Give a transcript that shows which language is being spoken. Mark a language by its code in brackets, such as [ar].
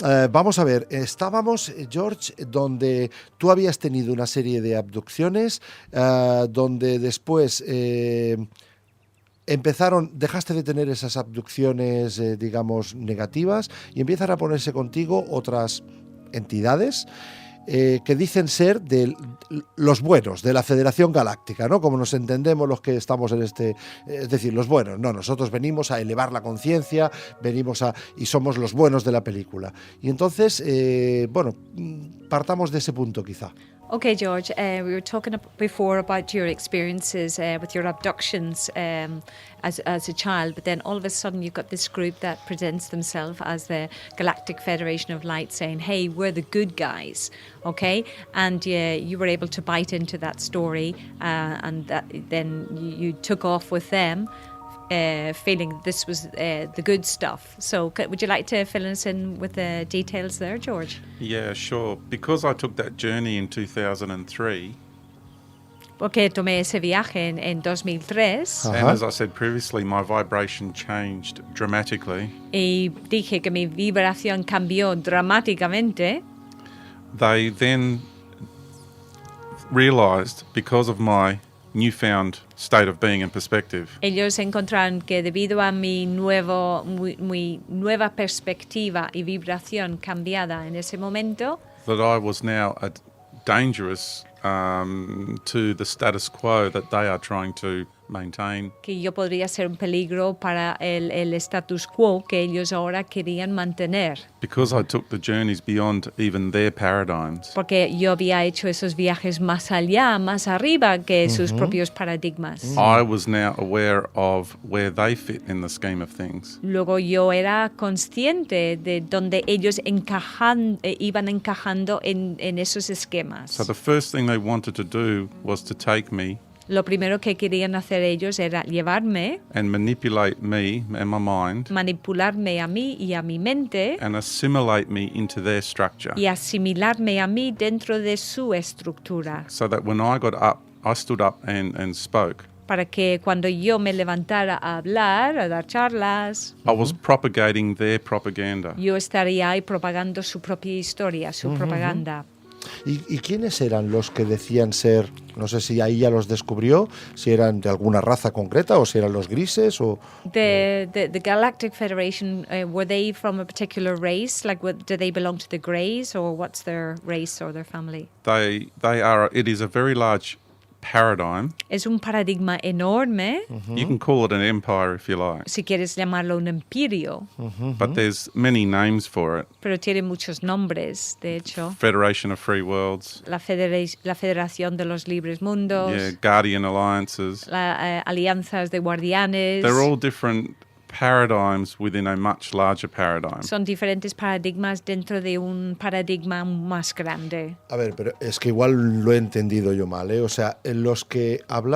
[es] Vamos a ver, estábamos, George, donde tú habías tenido una serie de abducciones, donde después dejaste de tener esas abducciones, digamos, negativas, y empiezan a ponerse contigo otras entidades que dicen ser de los buenos, de la Federación Galáctica, ¿no? Como nos entendemos los que estamos en este... Es decir, los buenos. No, nosotros venimos a elevar la conciencia, y somos los buenos de la película. Y entonces, bueno, partamos de ese punto quizá. [en] Okay, George, we were talking before about your experiences with your abductions as a child, but then all of a sudden you've got this group that presents themselves as the Galactic Federation of Light, saying, hey, we're the good guys, okay? And you were able to bite into that story, and then you took off with them, feeling this was the good stuff. So would you like to fill us in with the details there, George? Yeah, sure. Because I took that journey in 2003, [es] porque tomé ese viaje en 2003. [en] and as I said previously, my vibration changed dramatically. [es] Y dije que mi vibración cambió dramáticamente. [en] They then realized, because of my newfound state of being and perspective, [es] Ellos encontraron que debido a mi nueva perspectiva y vibración cambiada en ese momento, [en] that I was now dangerous to the status quo that they are trying to maintain. [es] que yo podría ser un peligro para el status quo que ellos ahora querían mantener. [en] Because I took the journeys beyond even their paradigms. [es] Porque yo había hecho esos viajes más allá, más arriba que sus propios paradigmas. [en] I was now aware of where they fit in the scheme of things. [es] Luego yo era consciente de dónde ellos iban encajando en esos esquemas. [en] So the first thing they wanted to do was to take me [es] Lo primero que querían hacer ellos era llevarme, [en] and manipulate me and my mind [es] manipularme a mí y a mi mente [en] and assimilate me into their structure. [es] y asimilarme a mí dentro de su estructura. [en] So that when I got up, I stood up and spoke. [es] Para que cuando yo me levantara a hablar, a dar charlas, [en] I was propagating their propaganda. [es] yo estaría ahí propagando su propia historia, su propaganda. ¿Y quiénes eran los que decían ser, no sé si ahí ya los descubrió, si eran de alguna raza concreta o si eran los grises o... [en] The Galactic Federation, were they from a particular race? Like, do they belong to the Greys, or what's their race or their family? It is a very large paradigm. [es] Es un paradigma enorme, [en] You can call it an empire if you like, [es] si quieres llamarlo un imperio, [en] but there's many names for it. [es] pero tiene muchos nombres, de hecho. [en] Federation of Free Worlds, [es] La Federación de los Libres Mundos, [en] Guardian Alliances. [es] alianzas de guardianes. [en] They're all different paradigms within a much larger paradigm. [es] Son diferentes paradigmas dentro de un paradigma más grande. A ver, pero es que igual lo he entendido yo mal, ¿eh? O sea, en los que hablaba